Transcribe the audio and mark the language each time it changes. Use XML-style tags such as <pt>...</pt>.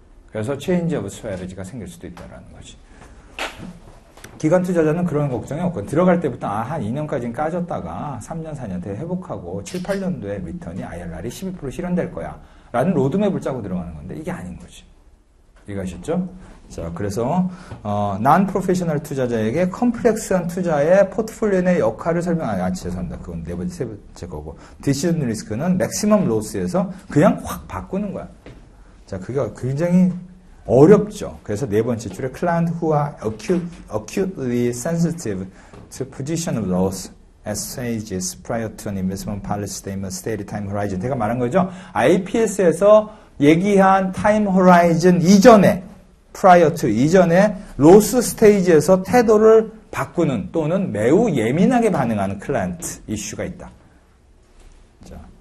<ko>그래서 체인지 오브 스트래티지가 생길 수도 있다는 거지. 기관 투자자는 그런 걱정이 없고 들어갈 때부터 한 2년까지는 까졌다가 3년, 4년 때 회복하고 7, 8년도에 리턴이 IRR이 12% 실현될 거야 라는 로드맵을 짜고 들어가는 건데 이게 아닌 거지. 이해가셨죠? 자, 그래서 non-professional 투자자에게 컴플렉스한 투자의 포트폴리오 내 역할을 죄송합니다. 그건 세 번째 거고. decision risk는 maximum loss에서 그냥 확 바꾸는 거야. 자, 그게 굉장히 어렵죠. 그래서 네 번째 줄에</ko> <en>client who are acutely sensitive to position of loss at stages prior to an investment policy statement stated time horizon.</en> <ko>제가 말한 거죠. IPS에서 얘기한 타임 호라이즌 이전에 prior to 이전에 로스 스테이지에서 태도를 바꾸는 또는 매우 예민하게 반응하는 클라이언트 이슈가 있다. 자.</ko>